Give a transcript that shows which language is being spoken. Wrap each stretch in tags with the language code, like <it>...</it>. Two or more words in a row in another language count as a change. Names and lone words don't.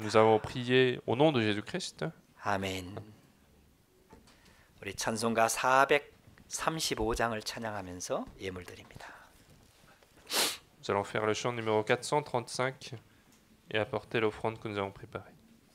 <fr>Nous avons prié au nom de Jésus-Christ.</fr> <ko>아멘. 우리 찬송가 435장을 찬양하면서 예물 드립니다.</ko> <fr>Nous allons faire le chant numéro 435 et apporter l'offrande que nous avons préparée.</fr>